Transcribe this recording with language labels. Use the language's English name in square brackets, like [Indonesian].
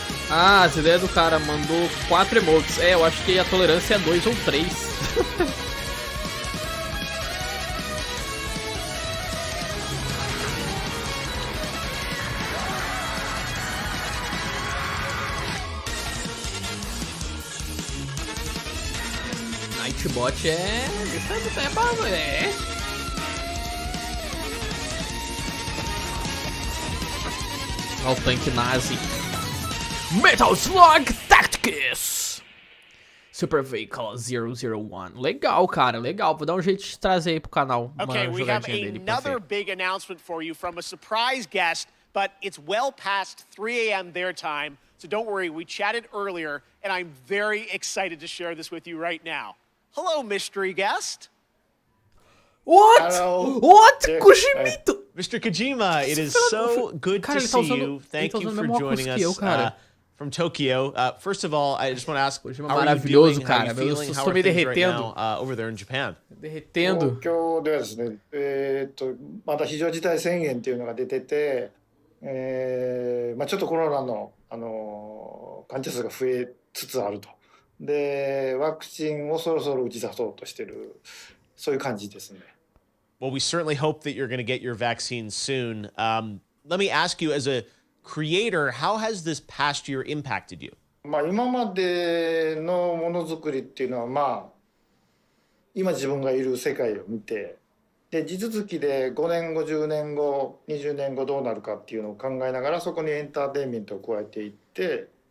[Portuguese] Ah, as ideias do cara mandou 4 emotes. É, eu acho que a tolerância é 2 ou 3. Nightbot é bom, é. Olha o tanque nazi. Metal Slug Tactics Super Vehicle 001. Legal, cara, legal. Vou dar um jeito de trazer aí pro canal uma [English] Okay, we have [Portuguese] jogadinha dele. [English] another big announcement for you from a surprise guest, but it's well past 3 a.m. their time, so don't worry, we chatted earlier, and I'm very excited to share this with you right now. Hello, mystery guest. What? Hello. What? Kojimito! Mr. Kojima, it is so good to see you. Thank you for joining us from Tokyo. First of all, I just want to ask, how are you doing? How are you feeling? How are things right now over there in Japan? [Portuguese] derretendo. [Japanese] 東京ではですね、また非常事態宣言っていうのが出てて、ちょっとコロナの、患者数が増えつつあると。で、ワクチンをそろそろ打ち出そうとしてる、そういう感じですね。 [English] Well, we certainly hope that you're going to get your vaccine soon. Let me ask you, as a creator, how has this past year impacted you? [Japanese] 今までのものづくりっていうのは、今自分がいる世界を見て、で地続きで5年後10年後20年後どうなるかっていうのを考えながらそこにエンターテインメントを加えていって、